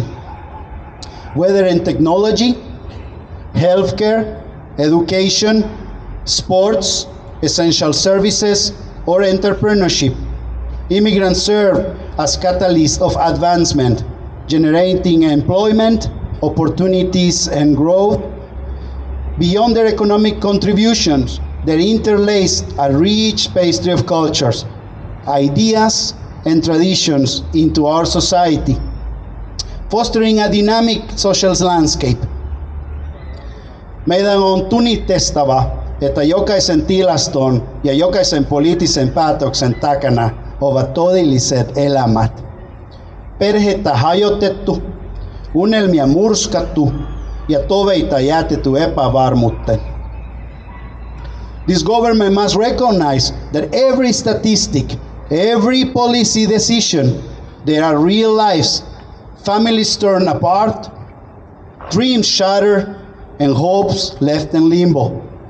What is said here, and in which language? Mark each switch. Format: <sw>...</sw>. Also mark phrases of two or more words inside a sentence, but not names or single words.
<en>Whether in technology, healthcare, education, sports, essential services, or entrepreneurship, immigrants serve as catalysts of advancement, generating employment, opportunities, and growth. Beyond their economic contributions, they interlace a rich pastry of cultures, ideas, and traditions into our society, fostering a dynamic social landscape.</en> <fi>Meidän on tunnistettava, että jokaisen tilaston ja jokaisen poliittisen päätöksen takana ovat todelliset elämät. Perhettä hajotettu, unelmia murskattu ja toiveita jätetty epävarmuuteen.</fi> <en>This government must recognize that every statistic, every policy decision, there are real lives, families torn apart, dreams shattered, and hopes left in limbo.</en>